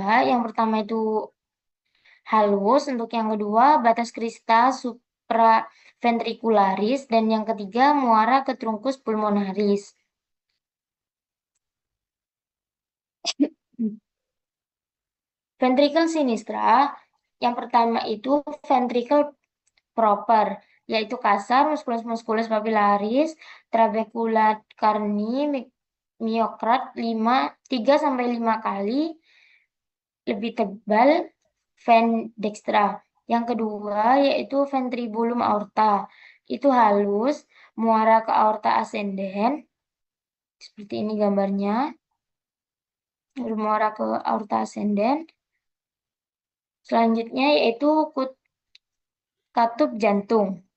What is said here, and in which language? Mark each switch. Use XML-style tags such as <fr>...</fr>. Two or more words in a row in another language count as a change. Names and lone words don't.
<id>Yang pertama itu halus, untuk yang kedua batas</id> <la>crista supraventricularis,</la> <id>dan yang ketiga muara ke</id> <la>trunkus pulmonaris. Ventricle sinistra,</la> <id>yang pertama itu</id> <la>ventricle proper,</la> <id>yaitu kasar,</id> <la>musculus papillaris, trabecula carni,</la> <id>miocard 3-5 kali lebih tebal ven dextra. Yang kedua yaitu ventribulum aorta. Itu halus, muara ke</id> <la>aorta ascendens.</la> <id>Seperti ini gambarnya. Muara ke</id> <la>aorta ascendens.</la> <id>Selanjutnya yaitu katup jantung.</id>